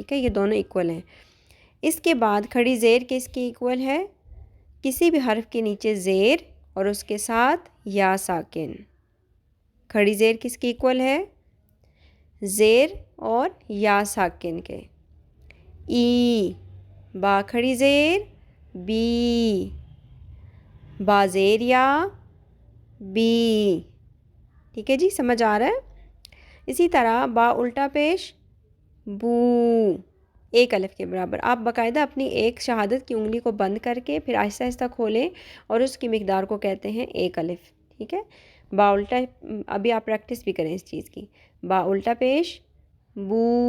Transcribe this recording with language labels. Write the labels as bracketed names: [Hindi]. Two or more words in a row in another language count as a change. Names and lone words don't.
[Urdu] ٹھیک ہے، یہ دونوں ایکول ہیں۔ اس کے بعد کھڑی زیر کس کی ایکول ہے؟ کسی بھی حرف کے نیچے زیر اور اس کے ساتھ یا ساکن۔ کھڑی زیر کس کی ایکول ہے؟ زیر اور یا ساکن کے۔ ای، با کھڑی زیر بی، با زیر یا بی۔ ٹھیک ہے جی، سمجھ آ رہا ہے؟ اسی طرح با الٹا پیش بو، ایک الف کے برابر۔ آپ باقاعدہ اپنی ایک شہادت کی انگلی کو بند کر کے پھر آہستہ آہستہ کھولیں اور اس کی مقدار کو کہتے ہیں ایک الف۔ ٹھیک ہے، با الٹا، ابھی آپ پریکٹس بھی کریں اس چیز کی، با الٹا پیش بو۔